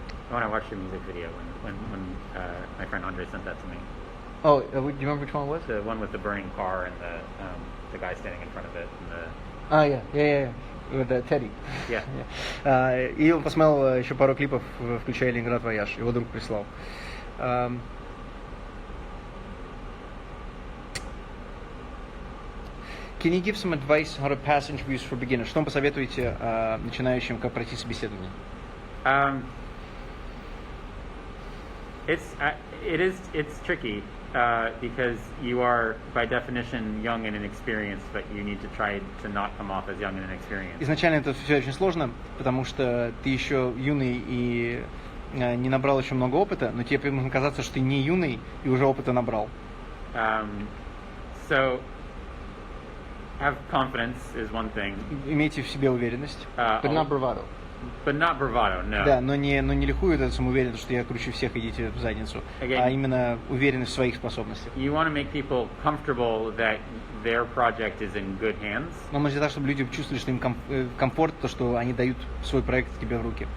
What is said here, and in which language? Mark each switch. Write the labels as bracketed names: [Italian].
[English] I want to watch your music video when my friend Andre sent that to me. Oh, do you remember which one it was? The one with the burning car and the guy standing in front of it. Yeah. With Teddy. Yeah. [Russian] И он посмотрел еще пару клипов, включая «Ленинград Вояж». Его друг прислал. [English] Can you give some advice how to pass interviews for beginners? [Russian] Что вы посоветуете начинающим, как пройти собеседование? [English] It's tricky because you are by definition young and inexperienced, but you need to try to not come off as young and inexperienced. [Russian] Изначально это все очень сложно, потому что ты еще юный и не набрал еще много опыта, но тебе нужно казаться, что ты не юный и уже опыта набрал. [English] So have confidence is one thing. [Russian] Имейте в себе уверенность, [English] but not bravado. But not bravado, no. [Russian] Да, но не лихую эту самоуверенность, что я круче всех, идите в задницу, а именно уверенность в своих способностях. [English] You want to make people comfortable that their project is in good hands. [Russian] Нам нужно так, чтобы люди чувствовали, что им комфорт, то, что они дают свой проект тебе в руки.